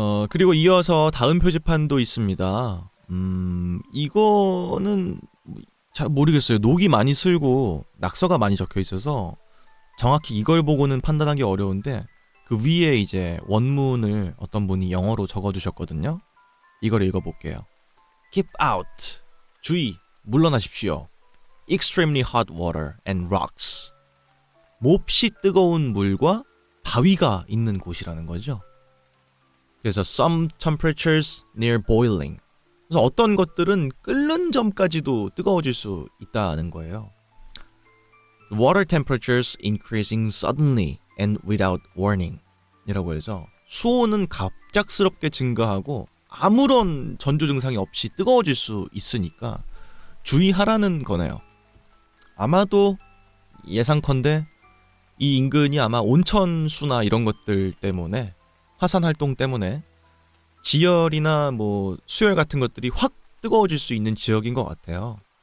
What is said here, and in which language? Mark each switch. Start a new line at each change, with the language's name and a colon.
Korean: 그리고 이어서 다음 표지판도 있습니다. 이거는 잘 모르겠어요. 녹이 많이 슬고 낙서가 많이 적혀 있어서 정확히 이걸 보고는 판단하기 어려운데 그 위에 이제 원문을 어떤 분이 영어로 적어두셨거든요. 이걸 읽어볼게요.
English: Keep out.
Korean: 주의. 물러나십시오.
English: Extremely hot water and rocks.
Korean: 몹시 뜨거운 물과 바위가 있는 곳이라는 거죠. 그래서
English: some temperatures near boiling.
Korean: 그래서 어떤 것들은 끓는 점까지도 뜨거워질 수 있다는 거예요.
English: Water temperatures increasing suddenly and without warning.
Korean: 이라고 해서 수온은 갑작스럽게 증가하고 아무런 전조 증상이 없이 뜨거워질 수 있으니까 주의하라는 거네요. 아마도 예상컨대 이 인근이 아마 온천수나 이런 것들 때문에 화산 활동 때문에 지열이나 뭐 수열 같은 것들이 확 뜨거워질 수 있는 지역인 것 같아요.